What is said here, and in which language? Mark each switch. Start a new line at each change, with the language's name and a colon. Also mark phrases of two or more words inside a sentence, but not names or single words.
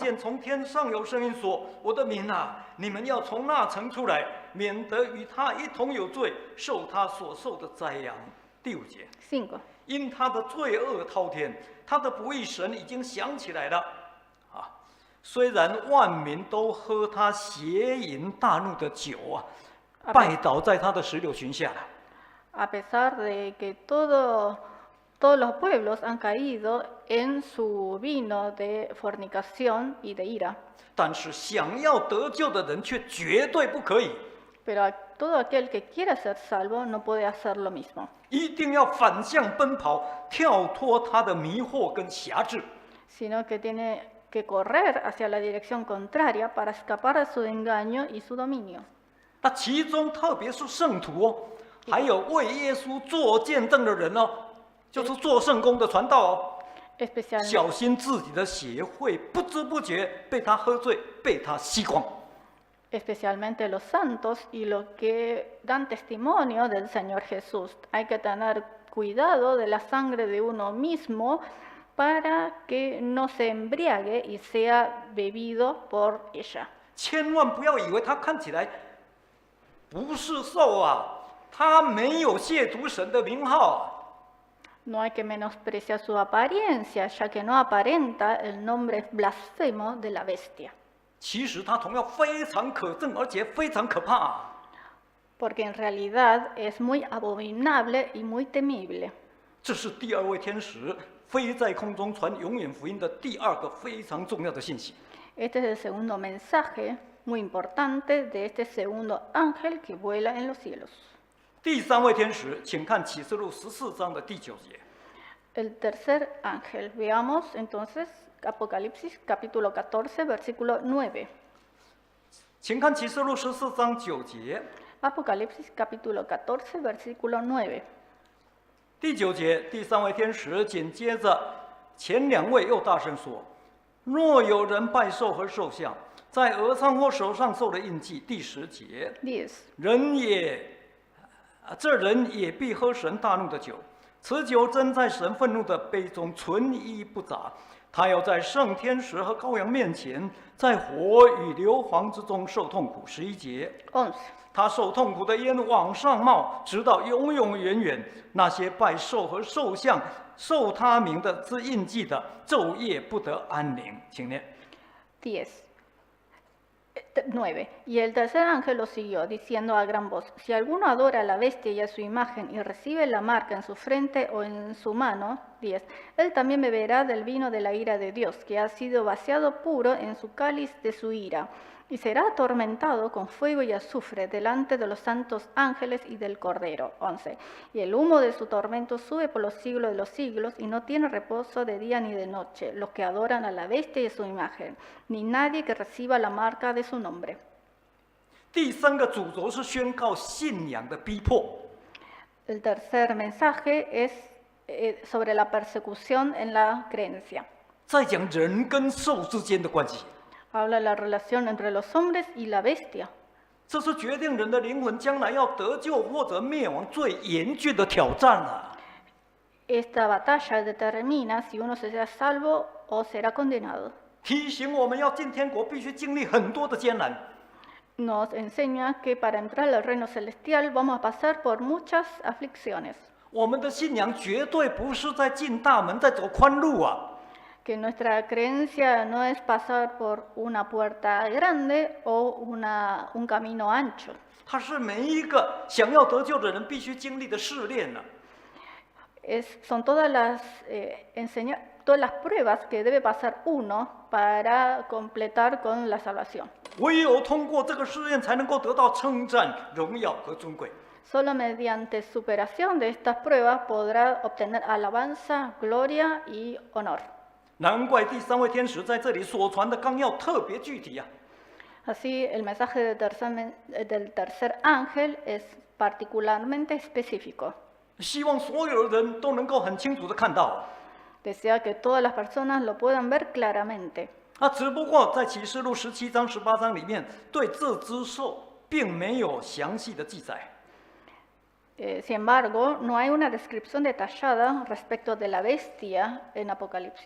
Chinese: 见从天上有声音说：“我的民啊，你们要从那城出来，免得与他一同有罪，受他所受的灾殃。” 第5节，
Spanish: 5.
Chinese: 因他的罪恶滔天，他的不义神已经想起来了。啊，虽然万民都喝他邪淫大怒的酒啊，拜倒在他的石榴裙下了。
Spanish: A pesar de que todos los pueblos han caído en su vino de fornicación y de ira,
Chinese: 但是想要得救的人却绝对不可以，
Spanish: pero todo aquel que quiera ser salvo no puede hacer lo mismo,
Chinese: 一定要反向奔跑，跳脱他的迷惑跟辖制。
Spanish: sino que tiene que correr hacia la dirección contraria para escapar de su engaño y su dominio.
Chinese: 那其中特别是圣徒哦，还有为耶稣做见证的人哦，就是做圣工的传道哦，
Spanish: Especialmente,
Chinese: 小心自己的血会不知不觉被他喝醉，被他吸光。
Spanish: especialmente los santos y los que dan testimonio del Señor Jesús. Hay que tener cuidado de la sangre de uno mismo para que no se embriague y sea bebido por ella.
Chinese: 千万不要以为他看起来不是兽啊，他没有亵渎神的名号。
Spanish: No hay que menospreciar su apariencia, ya que no aparenta el nombre blasfemo de la bestia.
Chinese: 其实他同样非常可憎，而且非常可怕。
Spanish: Porque en realidad es muy abominable y muy temible.
Chinese: 这是第2位天使飞在空中传永远福音的第2个非常重要的信息。
Spanish: Este es el segundo mensaje muy importante de este segundo ángel que vuela en los cielos.
Chinese: 第3位天使，请看启示录14章的第9节。
Spanish: El tercer ángel. Veamos entonces Apocalipsis capítulo 14, versículo 9.
Chinese: 请看启示录14章9节。
Spanish: Apocalipsis capítulo 14, versículo 9.
Chinese: 第9节，第3位天使紧接着前2位又大声说：“若有人拜兽和兽像，在额上或手上受了印记。” 第10节，
Spanish: 10.
Chinese: 这人也必喝神大怒的酒，此酒真在神愤怒的杯中，纯一不杂。他要在圣天使和羔羊面前，在火与硫磺之中受痛苦。11节，
Spanish: 11.
Chinese: 他受痛苦的烟往上冒，直到永永远远。那些拜兽和兽像、受他名的之印记的，昼夜不得安宁。请念。
Spanish: 10. 9. Y el tercer ángel lo siguió, diciendo a gran voz: Si alguno adora a la bestia y a su imagen y recibe la marca en su frente o en su mano, 10. Él también beberá del vino de la ira de Dios, que ha sido vaciado puro en su cáliz de su ira, y será atormentado con fuego y azufre delante de los santos ángeles y del Cordero. 11. Y el humo de su tormento sube por los siglos de los siglos, y no tiene reposo de día ni de noche los que adoran a la bestia y a su imagen, ni nadie que reciba la marca de su nombre.
Chinese: 第3个主轴是宣告信仰的逼迫。
Spanish: El tercer mensaje es sobre la persecución en la creencia.
Chinese: 在讲人跟兽之间的关系，
Spanish: Habla de la relación entre los hombres y la bestia.
Chinese: 这是决定人的灵魂将来要得救或者灭亡最严峻的挑战啊！
Spanish: Esta batalla determina si uno será salvo o será condenado.
Chinese: 提醒我们要进天国，必须经历很多的艰难。
Spanish: Nos enseña que para entrar al reino celestial vamos a pasar por muchas aflicciones.
Chinese: 我们的信仰绝对不是在进大门，在走宽路啊！
Spanish: Que nuestra creencia no es pasar por una puerta grande o un camino ancho.
Chinese: 它是每一个想要得救的人必须经历的试炼呢、
Spanish: Son todas todas las pruebas que debe pasar uno para completar con la salvación.
Chinese: 唯有通过这个试验，才能够得到称赞、荣耀和尊贵。
Spanish: Solo mediante superación de estas pruebas podrá obtener alabanza, gloria y honor.
Chinese: 难怪第三位天使在这里所传的纲要特别具体啊。
Spanish: Así, el mensaje del tercer ángel es particularmente específico.
Chinese: 希望所有的人都能够很清楚的看到。
Spanish: Desea que todas las personas lo puedan ver claramente.
Chinese: 只不过在启示录17章、18章里面，对这只兽并没有详细的记载。
Spanish: Sin embargo, no hay una descripción detallada respecto de la bestia en Apocalipsis.